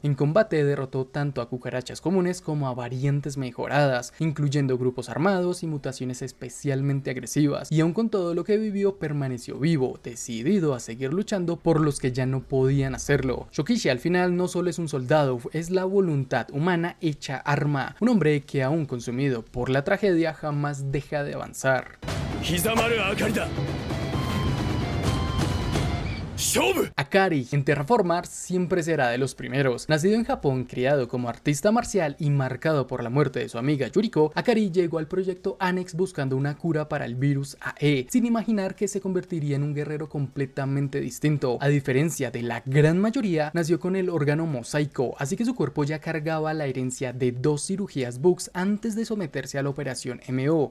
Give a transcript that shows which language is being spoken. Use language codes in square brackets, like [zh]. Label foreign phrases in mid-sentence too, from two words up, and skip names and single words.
[es] En combate derrotó tanto a cucarachas comunes como a variantes mejoradas, incluyendo grupos armados y mutaciones especialmente agresivas, y aun con todo lo que vivió permaneció vivo, decidido a seguir luchando por los que ya no podían hacerlo. Shokichi al final no solo es un soldado, es la voluntad humana hecha arma, un hombre que aún consumido por la tragedia jamás deja de avanzar. [ja] 刻まる明かりだ [es] Akari en Terraformars siempre será de los primeros. Nacido en Japón, criado como artista marcial y marcado por la muerte de su amiga Yuriko, Akari llegó al proyecto Annex buscando una cura para el virus AE, sin imaginar que se convertiría en un guerrero completamente distinto. A diferencia de la gran mayoría, nació con el órgano mosaico, así que su cuerpo ya cargaba la herencia de 2 cirugías Bugs antes de someterse a la operación MO.